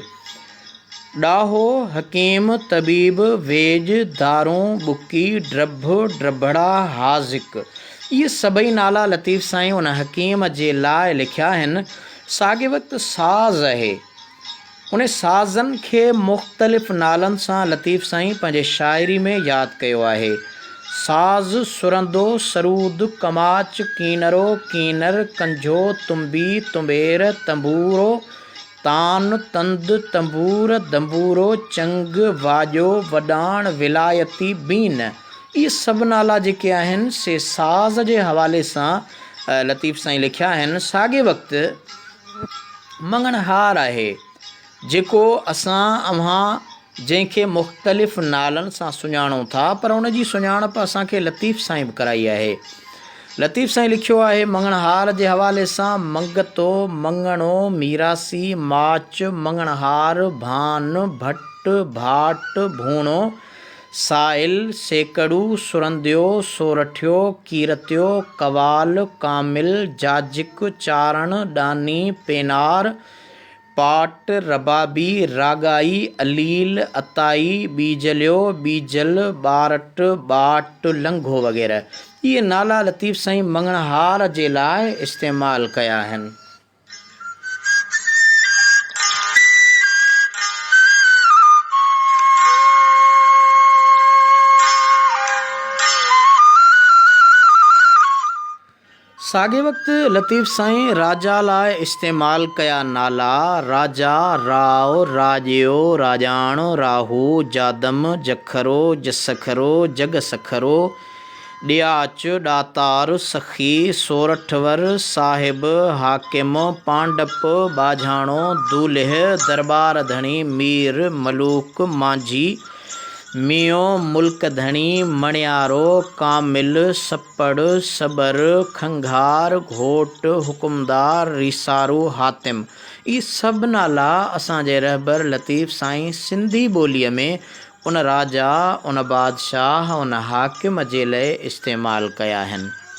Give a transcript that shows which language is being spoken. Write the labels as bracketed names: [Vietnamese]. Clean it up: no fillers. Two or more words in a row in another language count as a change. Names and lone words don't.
[Sindhi] ॾाहो, हकीम, तबीब, वेज, दारूं, बुकी, ड्रभ, ड्रभड़ा, हाज़िक, इहे सभई नाला लतीफ़ साईं उन हकीम जे लाइ लिखिया आहिनि। साॻे वक़्तु साज़ आहे, उन साज़नि खे मुख़्तलिफ़ नालनि सां लतीफ़ साईं पंहिंजे शाइरी में यादि कयो आहे। साज़ सुरंदो, सरूद, कमाच, कीनरो, कीनर, कंझो, तुम्बी, तुम्बेर, तंबूरो, तान, तंद, तंबूर, दंबूरो, चंग, वाॼो, वॾाण, विलायती, बीन, इहे सभु नाला जेके आहिनि से साज़ जे हवाले सां लतीफ़ साईं लिखिया आहिनि। साॻे वक़्तु मंगणहार आहे जेको असां अव्हां जंहिंखे मुख़्तलिफ़ नालनि सां सुञाणूं था, पर उन जी सुञाणप असांखे लतीफ़ साईं बि कराई आहे। लतीफ़ साईं लिखियो आहे मंगणहार जे हवाले सां मंगतो, मंगणो, मीरासी, माच, मंगणहार, भान, भट, भाट, भूणो, साइल, सेकड़ू, सुरंदियो, सोरठियो, कीरतियो, कवाल, कामिल, जाजिक, चारण, डानी, पेनार, पाट, रबाबी, रागाई, अलील, अताई, बीजलियो, बीजल, बारट, बाट, लंघो वग़ैरह इहे नाला लतीफ़ साईं मंगणहार जे लाइ इस्तेमालु कया आहिनि। साॻे वक़्तु लतीफ़ साईं राजा लाइ इस्तेमालु कया नाला राजा, राव, राजेयो, राजाण, राहू, जादम, जखरो, जसखरो, जगसखरो, ॾियाच, ॾातार, सखी, सोरठवर, साहिब, हाकिम, पांडप, बाझाणो, दूल्ह, दरबार धणी, मीर, मलूक, मांझी, मियो, मुल्क धणी, मणियारो, कामिल, सपड़, सबर, खंघार, घोट, हुकुमदार, रीसारू, हातिम, इहे सभु नाला असांजे रहबर लतीफ़ साईं सिंधी ॿोलीअ में उन राजा, उन बादशाह, उन हाकिम जे लाइ इस्तेमालु कया आहिनि।